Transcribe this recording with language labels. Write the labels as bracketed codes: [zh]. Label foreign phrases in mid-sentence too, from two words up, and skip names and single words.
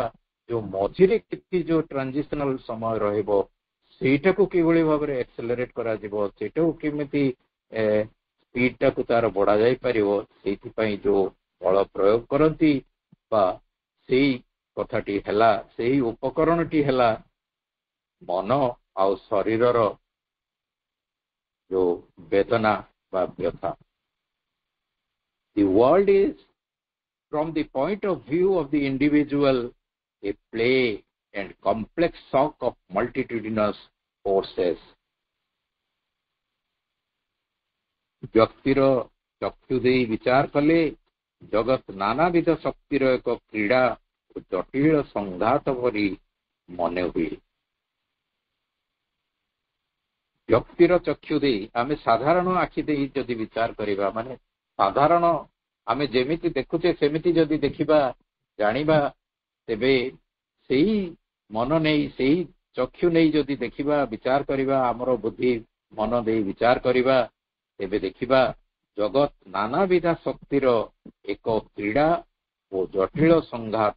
[or] ଯୋଉ ମଝିରେ କିଛି ଯୋଉ ଟ୍ରାନଜିସନାଲ ସମୟ ରହିବ, ସେଇଟାକୁ କିଭଳି ଭାବରେ ଏକ୍ସେଲରେଟ କରାଯିବ, ସେଇଟାକୁ କେମିତି ସ୍ପିଡଟାକୁ ତାର ବଢା ଯାଇପାରିବ, ସେଇଥିପାଇଁ ଯୋଉ ବଳ ପ୍ରୟୋଗ କରନ୍ତି ବା ସେଇ କଥାଟି ହେଲା, ସେଇ ଉପକରଣଟି ହେଲା ମନ ଆଉ ଶରୀରର ଯୋଉ ବେଦନା ବା ବ୍ୟଥା। [en] The world is, from the point of view of the individual, a play and complex shock of multitudinous forces. [or] ବ୍ୟକ୍ତିର ଚକ୍ଷୁ ଦେଇ ବିଚାର କଲେ ଜଗତ ନାନାବିଧ ଶକ୍ତିର ଏକ କ୍ରୀଡ଼ା ଓ ଜଟିଳ ସଂଘାତ ପରି ମନେ ହୁଏ। ବ୍ୟକ୍ତିର ଚକ୍ଷୁ ଦେଇ, ଆମେ ସାଧାରଣ ଆଖି ଦେଇ ଯଦି ବିଚାର କରିବା, ମାନେ ସାଧାରଣ ଆମେ ଯେମିତି ଦେଖୁଛେ ସେମିତି ଯଦି ଦେଖିବା ଜାଣିବା, ତେବେ ସେଇ ମନ ନେଇ, ସେଇ ଚକ୍ଷୁ ନେଇ ଯଦି ଦେଖିବା ବିଚାର କରିବା, ଆମର ବୁଦ୍ଧି ମନ ଦେଇ ବିଚାର କରିବା, ତେବେ ଦେଖିବା ଜଗତ ନାନାବିଧ ଶକ୍ତିର ଏକ କ୍ରୀଡ଼ା ଓ ଜଟିଳ ସଂଘାତ।